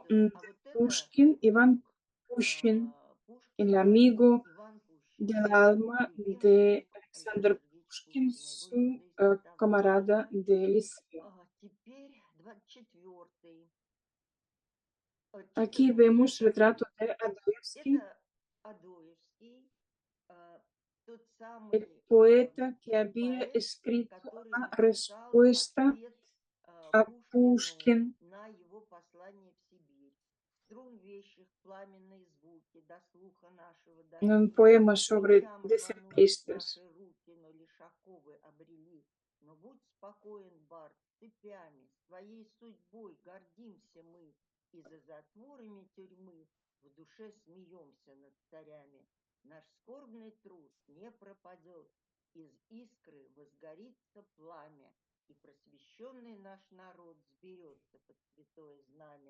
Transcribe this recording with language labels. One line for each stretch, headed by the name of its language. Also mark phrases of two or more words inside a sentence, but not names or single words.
Russian: 13-й.
Spanish: de
Russian: А вот это
Spanish: Pushkin, Iván
Russian: друг
Spanish: Pushkin, el
Russian: Пушкина
Spanish: amigo
Russian: Иван Пущин,
Spanish: del
Russian: да,
Spanish: alma
Russian: любимый
Spanish: de
Russian: друг Александра
Spanish: Alexander
Russian: Сергеевича
Spanish: Pushkin,
Russian: Пушкина, его
Spanish: su
Russian: лицейский товарищ.
Spanish: camarada de liceo.
Russian: Теперь 24-й.
Spanish: Aquí
Russian: 14-й,
Spanish: vemos retrato
Russian: простите.
Spanish: de Adamski.
Russian: Это Адоевский. тот
Spanish: el
Russian: самый
Spanish: poeta que había
Russian: поэт,
Spanish: escrito
Russian: который
Spanish: la
Russian: написал
Spanish: respuesta
Russian: ответ
Spanish: a
Russian: Пушкину
Spanish: Pushkin
Russian: на его послание в Сибирь. Струн вещих, пламенные звуки, до слуха нашего
Spanish: en un
Russian: дошли.
Spanish: poema sobre
Russian: Мечам рванулись
Spanish: decembristas.
Russian: наши руки, но лишь оковы обрели. Но будь спокоен, Барт, цепями, своей судьбой гордимся мы, и за затворами тюрьмы в душе смеемся над царями. Наш скорбный труд не пропадет, из искры возгорится пламя, и просвещенный наш народ сберется под святое знамя.